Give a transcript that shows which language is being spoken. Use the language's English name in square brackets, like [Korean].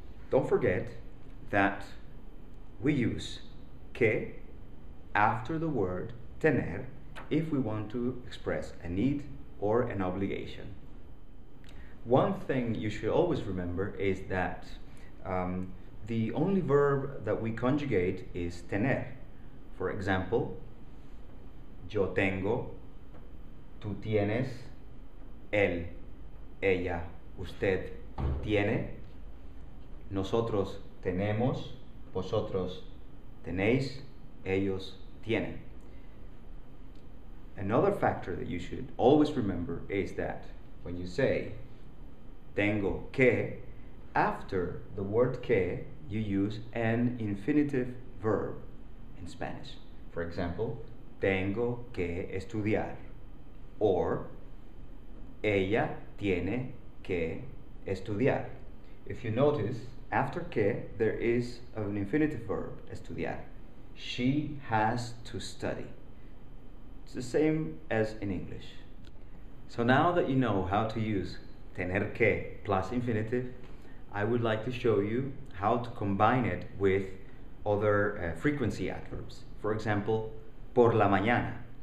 [English] Don't forget that we use que after the word tener if we want to express a need or an obligation. One thing you should always remember is that the only verb that we conjugate is tener. For example, [Spanish] yo tengo, tú tienes, él, ella, usted tiene, nosotros tenemos, vosotros tenéis, ellos tienen. [English] Another factor that you should always remember is that when you say tengo que, after the word que, you use an infinitive verb in Spanish. For example, [Spanish] tengo que estudiar, [English] or [Spanish] ella tiene que estudiar. [English] If you notice, after que, there is an infinitive verb, estudiar. She has to study. It's the same as in English. So now that you know how to use tener que plus infinitive, I would like to show you how to combine it with other frequency adverbs. For example, [Spanish] por la mañana.